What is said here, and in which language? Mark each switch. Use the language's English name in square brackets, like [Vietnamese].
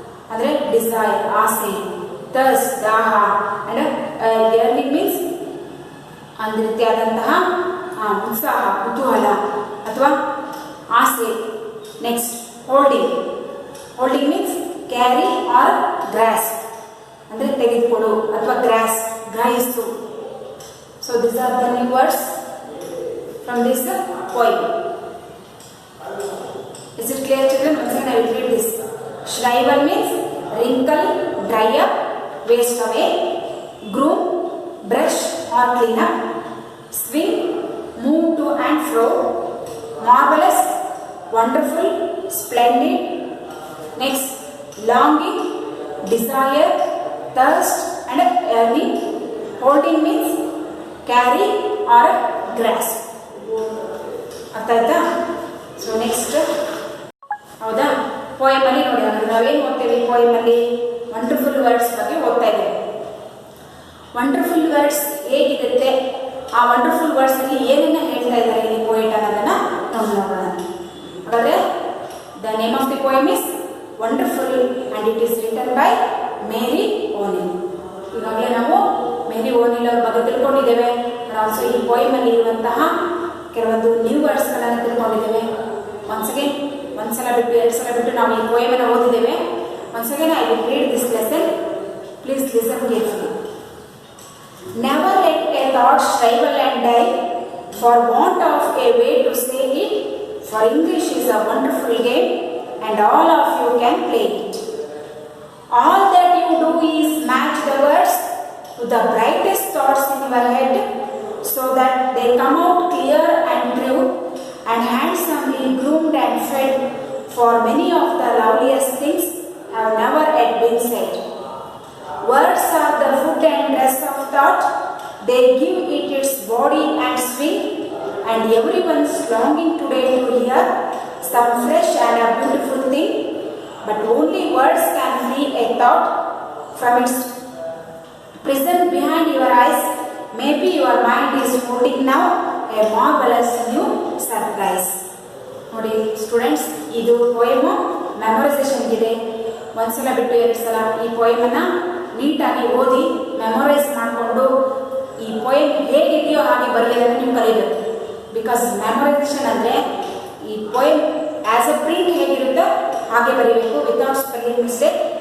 [Kannada] ಅಂದರೆ ಡಿಸೈರ್, ಆಸೆ, ಥರ್ಸ್ಟ್, ದಾಹ, [English] and yearning means [Kannada] ಒಂದು ರೀತಿಯಾದಂತಹ ಉತ್ಸಾಹ, ಕುತೂಹಲ ಅಥವಾ ಆಸೆ. Next holding. [English] holding means carry or grasp, [Kannada] ಅಂದರೆ ತೆಗೆದುಕೊಡು ಅಥವಾ gross, ಗ್ರಹಿಸು. [English] So this are the new words from this poem. Is it clear, children? Once again I will read this. Shrivel means wrinkle, dry up, waste away. Groom, brush or clean up. Swing, move to and fro. Marvelous, wonderful, splendid. Next, longing, desire, thirst and yearning. Holding means carry or grasp. [Kannada] ಅರ್ಥ ಆಯ್ತಾ? So next, ಹೌದಾ, ಪೋಯಮಲ್ಲಿ ನೋಡಿ, ನಾವೇನು ಓದ್ತೇವೆ ಪೋಯಮಲ್ಲಿ? Wonderful words ಬಗ್ಗೆ ಓದ್ತಾ ಇದ್ದೇವೆ. Wonderful words ಹೇಗಿರುತ್ತೆ, ಆ ವಂಡರ್ಫುಲ್ ವರ್ಡ್ಸಲ್ಲಿ ಏನನ್ನ ಹೇಳ್ತಾ ಇದ್ದಾರೆ ಈ ಪೋಯೆಟ್ ಅನ್ನೋದನ್ನು ನಾವು ನೋಡೋಣ. ಹಾಗಾದರೆ [English] The name of the poem is wonderful and it is written by Mary O'Neill. [Kannada] ಈಗಾಗಲೇ ನಾವು ಮೇರಿ ಓನಿಲ್ ಅವ್ರ ಬಗ್ಗೆ ತಿಳ್ಕೊಂಡಿದ್ದೇವೆ. ಆಲ್ಸೋ ಈ ಪೋಯಮಲ್ಲಿ ಇರುವಂತಹ ಕೆಲವೊಂದು ನ್ಯೂ ವರ್ಡ್ಸ್ಗಳನ್ನು ತಿಳ್ಕೊಂಡಿದ್ದೇವೆ. ಒನ್ಸ್ ಅಗೇನ್, ಒಂದ್ಸಲ ಬಿಟ್ಟು ಎರಡು ಸಲ ಬಿಟ್ಟು ನಾವು ಈ ಪೋಯಮನ್ನು ಓದಿದ್ದೇವೆ. [English] Once again I will read this lesson. Please listen carefully. Never let a thought shrivel and die for want of a way to say it, for English is a wonderful game and all of you can play it. All that you do is match the words to the brightest thoughts in your head so that they come out clear and true and handsomely groomed and fed, for many of the loveliest things have never yet been said. Words are the food and dress of thought. They give it its body and swing, and everyone's longing today to hear some fresh and a beautiful thing. But only words can free a thought from its prison behind your eyes. Maybe your mind is holding now a marvelous new surprise. [Kannada] ನೋಡಿ students, ಇದು ಪೋಯಮು ಮೆಮೊರೈಸೇಷನ್ಗಿದೆ. ಒಂದ್ಸಲ ಬಿಟ್ಟು ಎರಡು ಸಲ ಈ ಪೋಯಮನ್ನು ನೀಟಾಗಿ ಓದಿ memorise ಮಾಡಿಕೊಂಡು ಈ ಪೋಯಮ್ ಹೇಗಿದೆಯೋ ಹಾಗೆ ಬರೆಯೋದನ್ನು ನೀವು ಕಲಿಬೇಕು. ಬಿಕಾಸ್ ಮೆಮೊರೈಸೇಷನ್ ಅಂದರೆ ಈ ಪೋಯಮ್ ಆ್ಯಸ್ ಎ ಪ್ರಿಂಟ್ ಹೇಗಿರುತ್ತೋ ಹಾಗೆ ಬರೀಬೇಕು, [English] Without spelling mistake.